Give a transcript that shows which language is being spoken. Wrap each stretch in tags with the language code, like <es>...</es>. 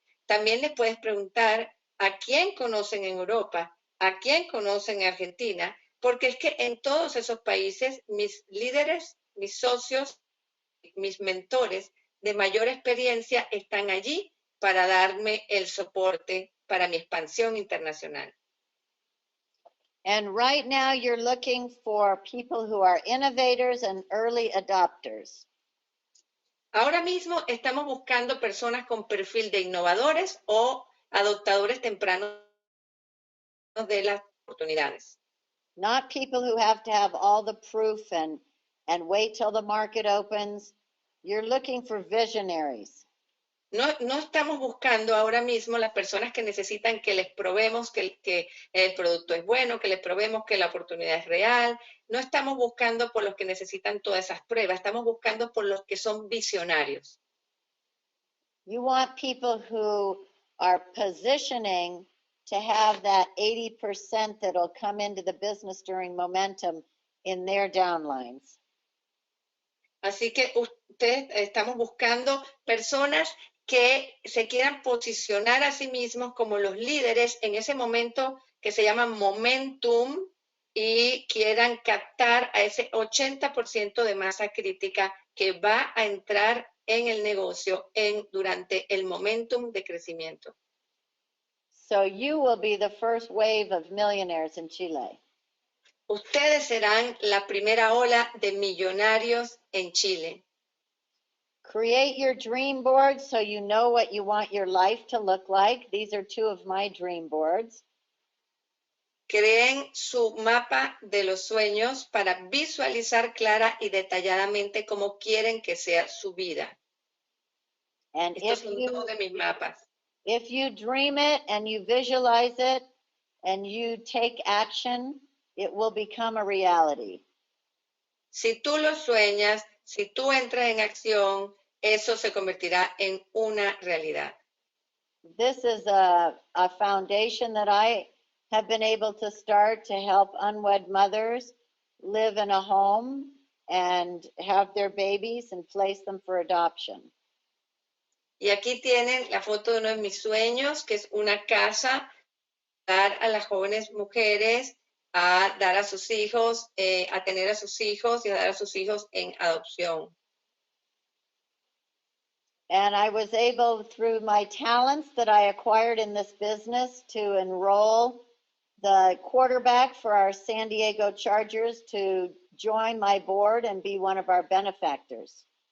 <es>También les puedes preguntar a quién conocen en Europa, a quién conocen en Argentina, porque es que en todos esos países mis líderes, mis socios, mis mentores de mayor experiencia están allí para darme el soporte para mi expansión internacional.</es> <en>And right now you're looking for people who are innovators and early adopters.</en> <es>Ahora mismo estamos buscando personas con perfil de innovadores o adoptadores tempranos de las oportunidades.</es> <en>Not people who have to have all the proof and wait till the market opens, You're looking for visionaries.</en> <es>No, no estamos buscando ahora mismo las personas que necesitan que les probemos que el producto es bueno, que les probemos que la oportunidad es real. No estamos buscando por los que necesitan todas esas pruebas, estamos buscando por los que son visionarios.</es> <en>You want people who are positioning to have that 80% that'll come into the business during momentum in their downlines.</en> <es>Así que estamos buscando personas que se quieran posicionar a sí mismos como los líderes en ese momento que se llama momentum y quieran captar a ese 80% de masa crítica que va a entrar en el negocio durante el momentum de crecimiento.</es> <en>So you will be the first wave of millionaires in Chile.</en> <es>Ustedes serán la primera ola de millonarios en Chile.</es> <en>Create your dream board so you know what you want your life to look like. These are two of my dream boards.</en> <es>Creen su mapa de los sueños para visualizar clara y detalladamente cómo quieren que sea su vida.</es> <en>And</en> <es>Estos son dos de mis mapas.</es> <en>if you dream it and you visualize it and you take action, it will become a reality.</en> <es>Si tú lo sueñas, si tú entras en acción, eso se convertirá en una realidad.</es> <en>This is a foundation that I have been able to start to help unwed mothers live in a home and have their babies and place them for adoption.</en> <es>Y aquí tienen la foto de uno de mis sueños, que es una casa, dar a las jóvenes mujeres, a dar a sus hijos, a tener a sus hijos y a dar a sus hijos en adopción.</es> <en>And I was able, through my talents that I acquired in this business, to enroll the quarterback for our San Diego Chargers to join my board and be one of our benefactors.</en>